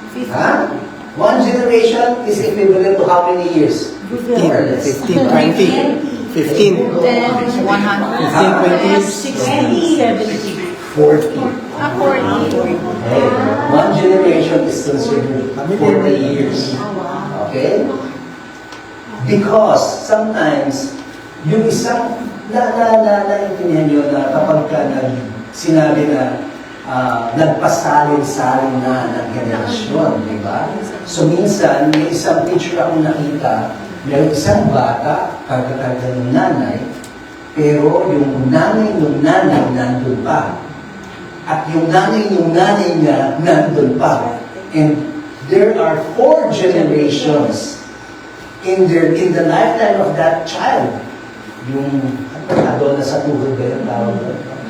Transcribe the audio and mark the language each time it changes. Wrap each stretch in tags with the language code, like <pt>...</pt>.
<en>Huh? One generation is equivalent to how many years? 15, 15, 20, 15, 10, 100, 15, 60, 70. 40. 40. Okay. One generation is considered 40 years. Okay? Because sometimes,</en> <tl>yung isang naintindihan nyo na kapag ka sinabi na nagpasalin-salin na ng generasyon, di ba? So minsan, may isang picture akong nakita, may isang bata, karga-karga ng nanay, pero yung nanay ng nanay nandun pa. At yung nanay ng nanay niya nandun pa.</tl> <en>And there are 4 generations in the lifetime of that child.</en> <tl>Yung adon na sa tuhod ba yung tawag doon?</tl>